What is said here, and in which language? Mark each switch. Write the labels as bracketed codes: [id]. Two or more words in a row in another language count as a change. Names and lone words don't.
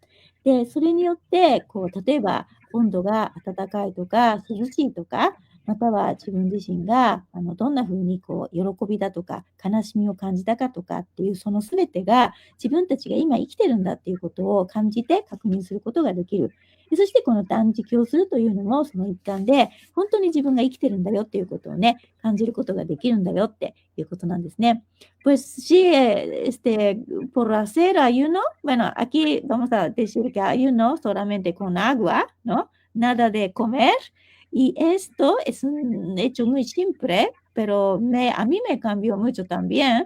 [ja] で、それによって、例えば、温度が暖かいとか、涼しいとか、または自分自身がどんな風に喜びだとか悲しみを感じたかとかっていうそのすべてが自分たちが今生きてるんだっていうことを感じて確認することができる。でそしてこの断食をするというのもその一環で本当に自分が生きてるんだよっていうことをね、感じることができるんだよっていうことなんですね。 [es] Pues sí, por hacer ayuno, bueno, aquí vamos a decir que ayuno solamente con agua, ¿no? Nada de comer. Y esto es un hecho muy simple, pero a mí me cambió mucho también.